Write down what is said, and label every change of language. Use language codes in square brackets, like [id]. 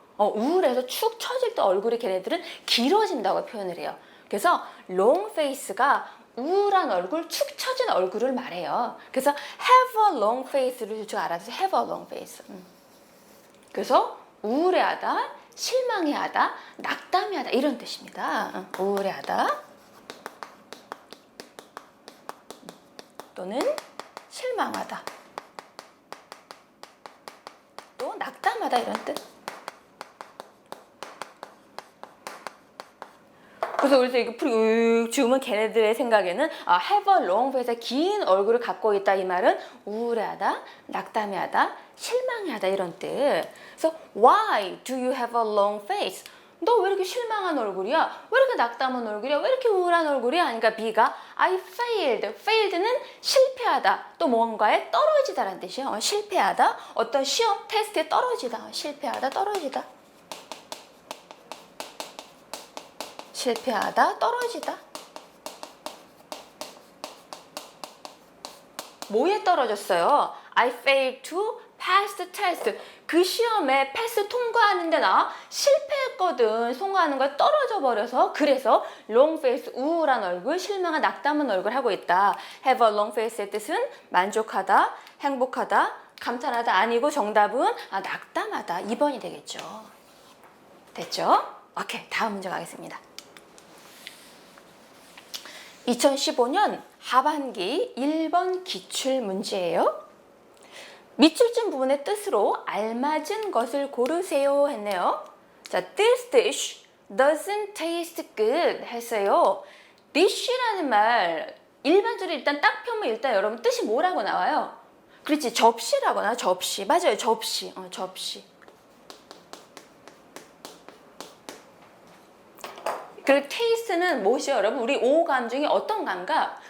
[ko] 우울해서 축 처질 때 얼굴이 걔네들은 길어진다고 표현을 해요. 그래서 long face가 우울한 얼굴, 축 처진 얼굴을 말해요. 그래서 [en] have a long face를 [ko] 좀 알아서 [en] have a long face. [ko] 그래서 우울해하다, 실망해하다, 낙담해하다 이런 뜻입니다. 우울해하다 또는 실망하다 또 낙담하다 이런 뜻. 그래서 이거 풀이 지우면 걔네들의 생각에는 [en] have a long face, [ko] 긴 얼굴을 갖고 있다 이 말은 우울해하다, 낙담해하다, 실망해하다 이런 뜻. 그래서 [en] why do you have a long face? [ko] 너 왜 이렇게 실망한 얼굴이야? 왜 이렇게 낙담한 얼굴이야? 왜 이렇게 우울한 얼굴이야? 그러니까 B가 [en] I failed. [ko] failed는 실패하다. 또 뭔가에 떨어지다라는 뜻이에요. 실패하다. 어떤 시험, 테스트에 떨어지다. 실패하다, 떨어지다. 실패하다, 떨어지다. 뭐에 떨어졌어요? [en] I failed to pass the test. [ko] 그 시험에 패스 통과하는데 나 실패했거든. 통과하는 걸 떨어져 버려서 그래서 long face, 우울한 얼굴, 실망한 낙담한 얼굴 하고 있다. [en] have a long face [ko] 의 뜻은 만족하다, 행복하다, 감탄하다 아니고 정답은 낙담하다. 2번이 되겠죠. 됐죠? 오케이. 다음 문제 가겠습니다. 2015년 하반기 1번 기출 문제예요. 밑줄진 부분의 뜻으로 알맞은 것을 고르세요 했네요. [en] 자, this dish doesn't taste good [ko] 했어요. dish라는 말 일반적으로 일단 딱 펴면 일단 여러분 뜻이 뭐라고 나와요? 그렇지, 접시라고 나와요. 접시. 맞아요. 접시. 접시. 그리고 테이스트는 무엇이요? 여러분 우리 오감 중에 어떤 감각?